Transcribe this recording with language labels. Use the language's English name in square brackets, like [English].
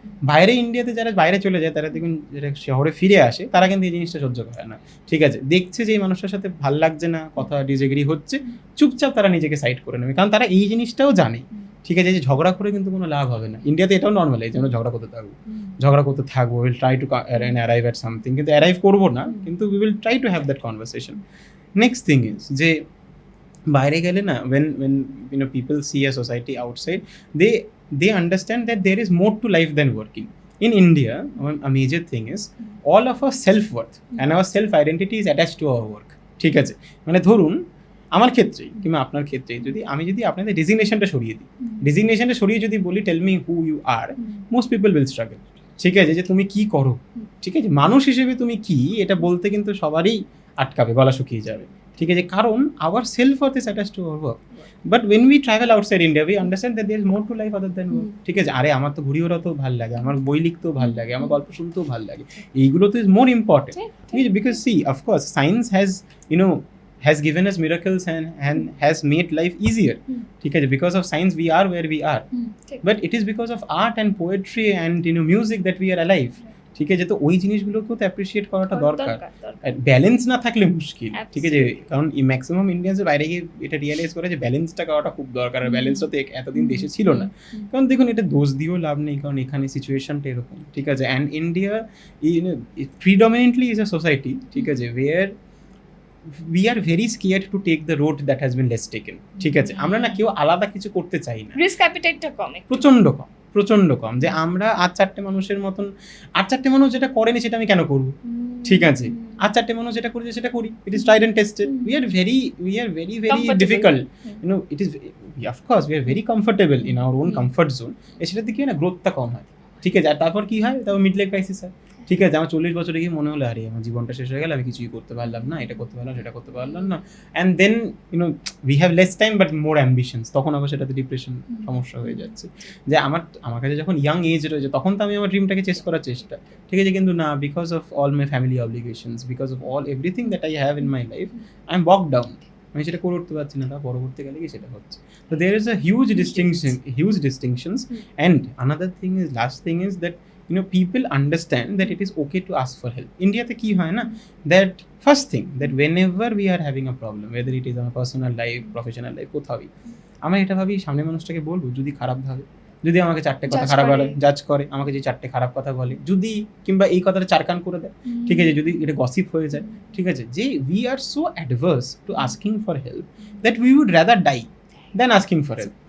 [Bangla] বাইরে ইন্ডিয়াতে যারা বাইরে চলে যায় তারা দেখুন যারা শহরে ফিরে আসে তারা কিন্তু এই জিনিসটা সহ্য করে না, ঠিক আছে, দেখছে যে এই মানুষটার সাথে ভাল লাগছে না, কথা ডিসএগ্রি হচ্ছে, চুপচাপ তারা নিজেকে সাইড করে নেবে, কারণ তারা এই জিনিসটাও জানে ঠিক আছে, যে ঝগড়া করে কিন্তু কোনো লাভ হবে না। ইন্ডিয়াতে এটাও নর্মাল, এই যে আমরা ঝগড়া করতে থাকবো, [English] will try to arrive at something, [Bangla] কিন্তু অ্যারাইভ করবো না, কিন্তু [English] We will try to have that conversation. Next thing is [Bangla] যে বাইরে গেলে না, [English] when people see a society outside, they understand that there is more to life than working. In India, a major thing is all of our self-worth and our self-identity is attached to our work. [Bangla] ঠিক আছে, মানে ধরুন আমার ক্ষেত্রে কিংবা আপনার ক্ষেত্রে যদি আপনাদের ডেজিগনেশনটা সরিয়ে যদি বলি [English] Tell me who you are, most people will struggle. [Bangla] ঠিক আছে, যে তুমি কি করো, ঠিক আছে, মানুষ হিসেবে তুমি কি, এটা বলতে কিন্তু সবারই আটকাবে, গলা শুকিয়ে যাবে। ঠিক আছে, কারণ [English] Our self worth is attached to our work. But when we travel outside India we understand that there is more to life other than work. [Bangla] ঠিক আছে, আরে আমার তো ঘুরি ওড়াতেও ভালো লাগে, আমার বই লিখতেও ভালো লাগে, আমার গল্প শুনতেও ভালো লাগে, এইগুলো তো [English] Is more important. [Bangla] ঠিক আছে, [English] Because see of course science has given us miracles and has made life easier. [Bangla] ঠিক আছে, [English] because of science we are where we are, but it is because of art and poetry and music that we are alive. [Bangla] ঠিক আছে, তো ওই জিনিসগুলোকেও তো appreciate করাটা দরকার। Balance না থাকলে মুশকিল। ঠিক আছে, কারণ ম্যাক্সিমাম ইন্ডিয়ানসের বাইরে গিয়ে এটা রিয়েলাইজ করে যে ব্যালেন্সটা করাটা খুব দরকার, আর ব্যালেন্সটা তো এতদিন দেশে ছিল না। কারণ দেখুন, এটা দোষ দিয়েও লাভ নেই, কারণ এখানে সিচুয়েশনটা এরকম। ঠিক আছে, [English] And India predominantly is a society, ঠিক আছে, where we are very scared to take the road that has been less taken. [Bangla] ঠিক আছে, আমরা না কেউ আলাদা কিছু করতে চাই না, রিস্ক অ্যাপিটাইটটা কম, প্রচন্ড কম। যে আমরা আর চারটে মানুষের মতন, আর চারটে মানুষ যেটা করেনি সেটা আমি কেন করবো? ঠিক আছে, আর চারটে মানুষ যেটা করেছে সেটা করি, [English] It is tried and tested. We are very difficult, it is of course we are very comfortable in our own comfort zone. [Bangla] সেটাতে কি হয় না, গ্রোথটা কম হয়। ঠিক আছে, আর তারপর কি হয়, তারপর মিড লাইফ ক্রাইসিস হয়। ঠিক আছে, আমার 40 বছরে গিয়ে মনে হলো আরে আমার জীবনটা শেষ হয়ে গেল, আমি কিছুই করতে পারলাম না, এটা করতে পারলাম, সেটা করতে পারলাম না, [English] And then we have less time but more ambitions. [Bangla] তখন আবার সেটাতে ডিপ্রেশন সমস্যা হয়ে যাচ্ছে। যে আমার কাছে যখন ইয়াং এজ রয়েছে তখন তো আমি আমার ড্রিমটাকে চেস করার চেষ্টা, ঠিক আছে, কিন্তু না, [English] Because of all my family obligations, because of all everything that I have in my life, I am bog down. [Bangla] আমি সেটা করে উঠতে পারছি না, তা পরবর্তীকালে গিয়ে সেটা হচ্ছে। তো [English] There is a huge distinctions. And another thing is, last thing is that people understand that it is okay to ask for help. [Bangla] India-te ki hoy na, [English] that first thing, that whenever we are having a problem, whether it is on a personal life, professional life, [Bangla] কোথাওই আমরা এটা ভাবি সামনের মানুষটাকে বলবো, যদি খারাপ ভাবে, যদি আমাকে চারটে কথা খারাপ বলে, জাজ করে, আমাকে যে চারটে খারাপ কথা বলে, যদি কিংবা এই কথাটা চারকান করে দেয়, ঠিক আছে, যদি এটা গসিপ হয়ে যায়, ঠিক আছে, যে [English] we are so adverse to asking for help [Bangla] that we would rather die than asking for help.